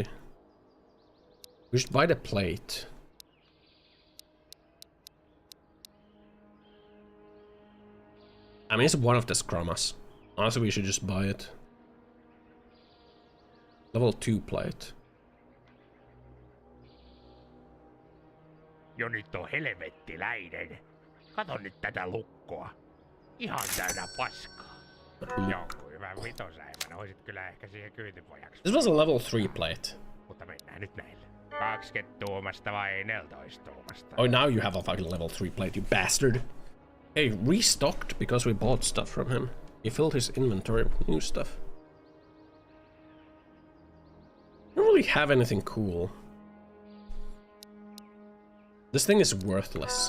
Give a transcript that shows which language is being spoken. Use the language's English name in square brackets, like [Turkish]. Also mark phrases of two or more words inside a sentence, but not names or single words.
[English] We should buy the plate. I mean, it's one of the scrummas. Honestly, we should just buy it. Level 2 plate. [Finnish] Jo nyt on helvettiläinen. Kato nyt tätä lukkoa. Ihan täynnä paskaa. Joku hyvä vitosäivänä. Oisit kyllä ehkä siihen kyytipojaksi. [English] This was a level 3 plate. [Finnish] Mutta mennään nyt näillä. 20 tuumasta vai 14 tuumasta? [English] Oh, now you have a fucking level 3 plate, you bastard. Hey, restocked because we bought stuff from him. He filled his inventory with new stuff. I don't really have anything cool. This thing is worthless.